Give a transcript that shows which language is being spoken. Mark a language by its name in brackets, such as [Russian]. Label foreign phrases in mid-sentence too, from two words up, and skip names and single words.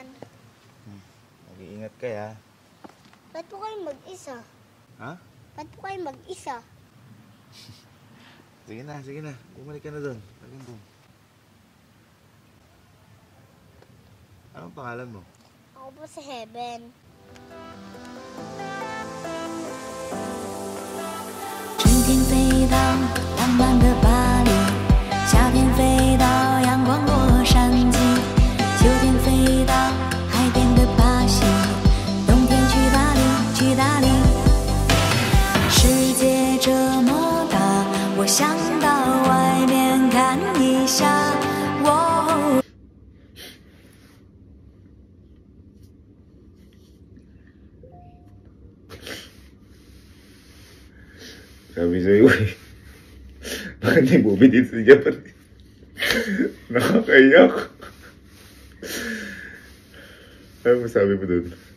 [Filipino] mag-iingat ka ya. Ba't po kayo mag-isa? Ha? Ba't po kayo mag-isa? Sige na. Bumalik ka na doon. Balik doon. Anong pangalan mo? Ako po si Heaven. [Chinese] 春天飞到浪漫的巴黎，夏天飞到阳光洛杉矶，秋天飞到海边的巴西，冬天去大理，去大理。世界这么大，我想到外面看一下。我 [Filipino] Sabi sa'yo eh. Bakit di movie dito sa Japan? Nakakaiyak. Ano masabi mo dun?